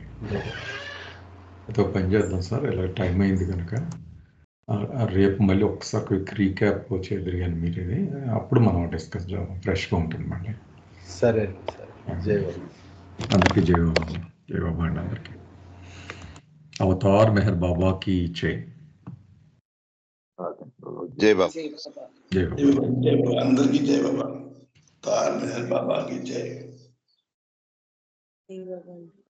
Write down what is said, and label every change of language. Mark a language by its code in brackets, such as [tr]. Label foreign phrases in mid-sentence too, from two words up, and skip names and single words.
[te] అయితే ఒక పని చేద్దాం సార్, ఇలా టైం అయింది కనుక రేపు మళ్ళీ ఒకసారి [en] quick recap [te] చేద్దరు కానీ మీరు ఇది, అప్పుడు మనం డిస్కస్ చేద్దాం, ఫ్రెష్గా ఉంటుంది మళ్ళీ. సరే అండి, సరే. జై బాబు. అందరికీ జై బాబు. జై బాబు అండి అందరికీ. [hi] अवतार मेहर बाबा की जय. जय बाबा. जय बाबा. जय बाबा. अंदर की जय बाबा. अवतार मेहर बाबा की जय. जय बाबा.